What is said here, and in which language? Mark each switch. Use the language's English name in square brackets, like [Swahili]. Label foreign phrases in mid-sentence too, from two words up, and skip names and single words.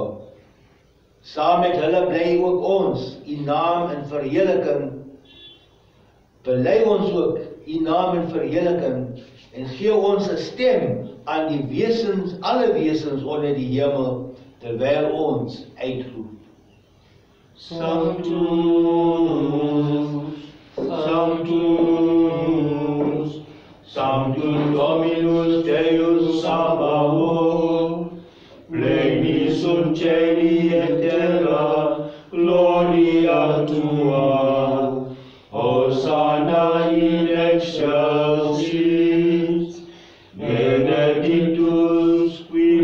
[Afrikaans] Saam met hulle bly ook ons u naam in verheerliking. Bely ons ook u naam in verheerliking en gee ons 'n stem aan die wesens, alle wesens onder die hemel, terwyl ons uitroep. [Latin] Sanctus, Sanctus, Sanctus Dominus Deus Sabaoth, pleni sunt caeli et terra, gloria tua, Hosanna in excelsis, benedictus qui